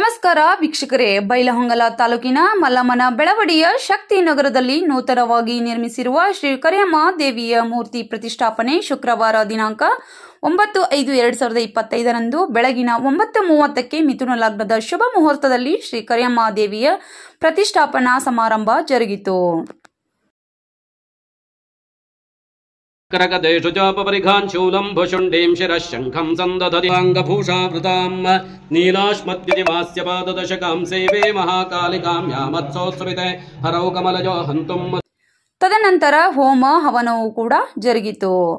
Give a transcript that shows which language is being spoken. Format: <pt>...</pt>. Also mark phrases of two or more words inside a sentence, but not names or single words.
<kn>ನಮಸ್ಕಾರ ವೀಕ್ಷಕರೇ, ಬೈಲಹೊಂಗಲ ತಾಲೂಕಿನ ಮಲ್ಲಮ್ಮನ ಬೆಳವಡಿಯ ಶಕ್ತಿ ನಗರದಲ್ಲಿ ನೂತನವಾಗಿ ನಿರ್ಮಿಸಿರುವ ಶ್ರೀ ಕರಿಯಮ್ಮ ದೇವಿಯ ಮೂರ್ತಿ ಪ್ರತಿಷ್ಠಾಪನೆ ಶುಕ್ರವಾರ ದಿನಾಂಕ 9/5/2025 ಬೆಳಗಿನ 9:30ಕ್ಕೆ ಮಿಥುನ ಲಗ್ನದ ಶುಭ ಮುಹೂರ್ತದಲ್ಲಿ ಶ್ರೀ ಕರಿಯಮ್ಮ ದೇವಿಯ ಪ್ರತಿಷ್ಠಾಪನಾ ಸಮಾರಂಭ ಜರುಗಿತು.</kn> <sa>करकदेषु चापरिघाञ्चूलं भुषुण्डीं शिरः शङ्खं सन्दधतिवाङ्गभूषावृतां नीलाश्मद्युतिमास्य पाददशकां सेवे महाकालिकां यामत्सोत्सविते हरौ कमलजो हन्तुं.</sa> <kn>ತದನಂತರ ಹೋಮ ಹವನವೂ ಕೂಡ ಜರುಗಿತು.</kn>